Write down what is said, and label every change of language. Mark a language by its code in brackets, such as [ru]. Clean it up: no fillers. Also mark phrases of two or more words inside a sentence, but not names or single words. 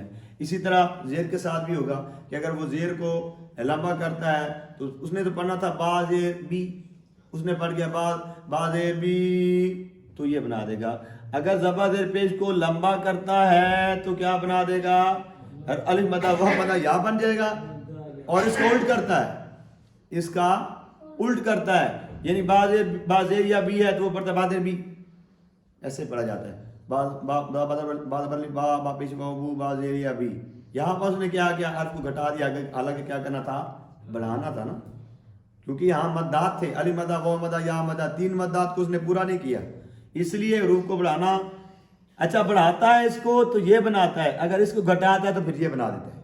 [ur] اسی طرح زیر کے ساتھ بھی ہوگا کہ اگر وہ زیر کو لمبا کرتا ہے تو اس نے تو پڑھنا تھا با زیر بی، اس نے پڑھ گیا با زیر بی، تو یہ بنا دے گا۔ اگر زبر زیر پیش کو لمبا کرتا ہے تو کیا بنا دے گا؟ الف مدہ واو مدہ یا بن جائے گا، اور اس کا الٹ کرتا ہے، اس کا الٹ کرتا ہے، یعنی با زیر یا بی ہے تو وہ پڑھتا ہے با زیر بی، ایسے پڑھا جاتا ہے با پیش واو بو با زیر یا بی۔ یہاں پر اس نے کیا کیا؟ حرف کو گھٹا دیا، حالانکہ کیا کرنا تھا؟ بڑھانا تھا نا، کیونکہ یہاں مدات تھے، علی مدہ واو مدہ یا مدہ، تین مدات کو اس نے پورا نہیں کیا، اس لیے حروف کو بڑھانا۔ اچھا بڑھاتا ہے اس کو تو یہ بناتا ہے، اگر اس کو گھٹاتا ہے تو پھر یہ بنا دیتا ہے۔